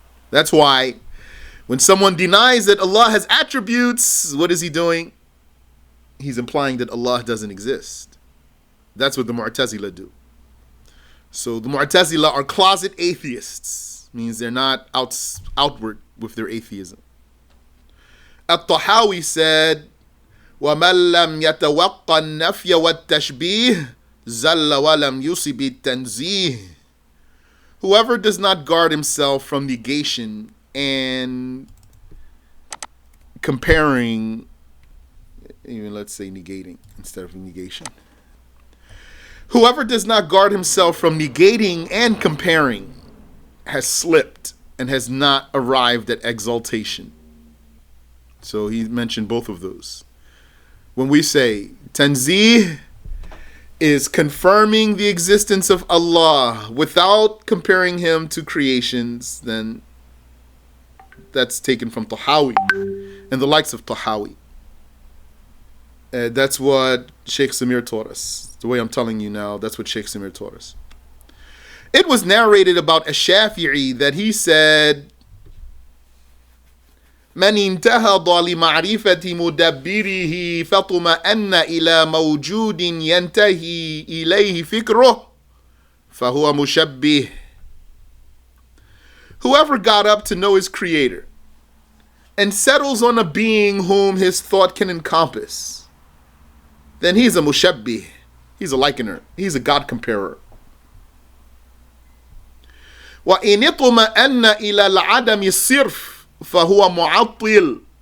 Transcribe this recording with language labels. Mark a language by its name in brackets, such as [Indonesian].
[English] That's why when someone denies that Allah has attributes, what is he doing? He's implying that Allah doesn't exist. That's what the Mu'tazila do. So the Mu'tazila are closet atheists. Means they're not outward with their atheism. At-Tahawi said, [Arabic] وَمَنْ لَمْ يَتَوَقَّ النَّفْيَ وَالتَّشْبِيهِ زَلَّ وَلَمْ يُصِبِ التَّنْزِيهِ. [English] Whoever does not guard himself from negation and comparing, even let's say negating instead of negation. Whoever does not guard himself from negating and comparing has slipped and has not arrived at exaltation. So he mentioned both of those. When we say tanzih is confirming the existence of Allah without comparing him to creations, then that's taken from Tahawi and the likes of Tahawi. That's what Sheikh Samir taught us. The way I'm telling you now, that's what Sheikh Samir taught us. It was narrated about Ash-Shafi'i that he said, [Arabic] من انتهض لمعرفة مدبره فطمأن إلى موجود ينتهي إليه فكره فهو مشبه. [English] Whoever got up to know his creator and settles on a being whom his thought can encompass, then he's a mushabbih. He's a likener. He's a God comparer. [Arabic] وإن اطمأن إلى العدم الصرف فهو معطل.